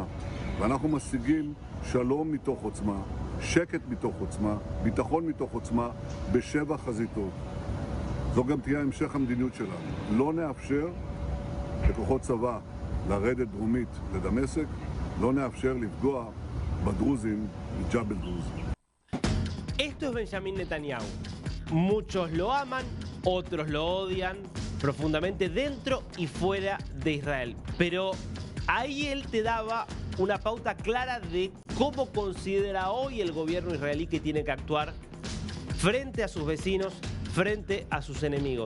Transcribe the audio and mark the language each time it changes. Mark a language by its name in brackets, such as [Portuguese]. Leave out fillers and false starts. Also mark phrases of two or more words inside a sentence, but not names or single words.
[Hebrew] ואנחנו משיגים שלום מתוך עוצמה, שקט מתוך עוצמה, ביטחון מתוך עוצמה, בשבע חזיתות. זו גם תהיה המשך המדיניות שלנו. לא נאפשר לכוחות צבא לרדת דרומית לדמשק, לא נאפשר לפגוע בדרוזים, בג'בל דרוז. [Spanish] Esto es Benjamín Netanyahu. Muchos lo aman, otros lo odian profundamente dentro y fuera de Israel. Pero ahí él te daba una pauta clara de cómo considera hoy el gobierno israelí que tiene que actuar frente a sus vecinos, frente a sus enemigos.